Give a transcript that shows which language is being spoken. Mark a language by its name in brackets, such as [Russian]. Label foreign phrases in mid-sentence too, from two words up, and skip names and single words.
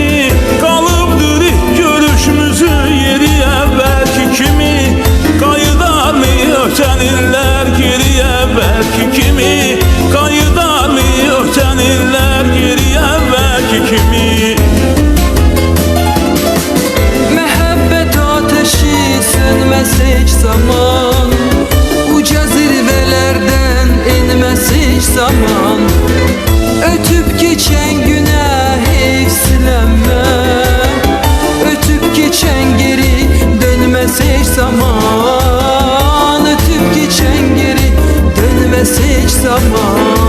[Azerbaijani] Qalıbdır görüşümüzün yeri əvvəlki kimi, qayıdarmı ötən illər geri əvvəlki kimi, qayıdarmı ötən illər geri əvvəlki kimi. Məhəbbət ateşi sönməz heç zaman, [Turkish] uca zirvelerden inmez hiç zaman. Ötüp geçen güne hevslenme, ötüp geçen geri dönmez hiç zaman. Ötüp geçen geri dönmez hiç zaman.